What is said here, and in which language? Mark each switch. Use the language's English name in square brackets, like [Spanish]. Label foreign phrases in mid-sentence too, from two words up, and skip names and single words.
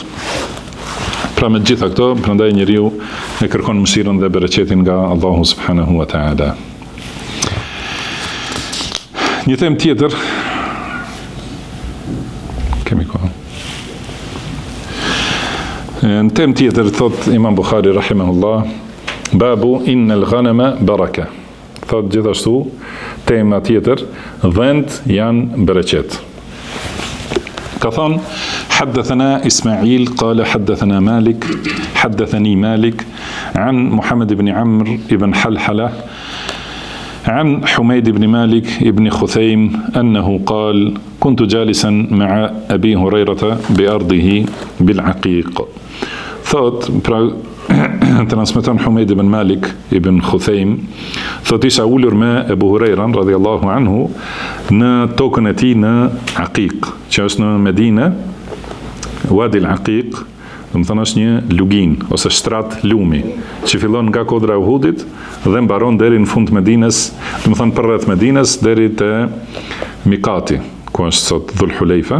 [Albanian] Pra me gjitha këto, prandaj njeriu e kërkon mëshirën dhe bereqetin nga Allahu [Arabic] سبحانه وتعالى. [Albanian] Një temë tjetër, kemi kohë. Në temë tjetër, thot Imam Bukhari rahimahullah, [Arabic] باب إن الغنم بركة. [Albanian] Thot gjithashtu, tema tjetër, dhënt janë bereqet. Ka thonë, [Arabic] حدثنا إسماعيل قال حدثنا مالك حدثني مالك عن محمد بن عمرو بن حلحلة عن حميد بن مالك بن خثيم أنه قال كنت جالسا مع أبي هريرة بأرضه بالعقيق. [Albanian] ثوت transmeton Humeid ibn Malik ibn Khuthaim, thot isha ulur me Ebu Hurajran [Arabic] رضي الله عنه [Albanian] në tokën e tij në Aqiq, që është në Medinë, Wadi al-Aqiq, do të thonë është një lugin ose shtrat lumi që fillon nga kodra e Uhudit dhe mbaron deri në fund të Medinës, do të thonë përreth Medinës deri te Mikati, ku është sot Dhul Hulejfa.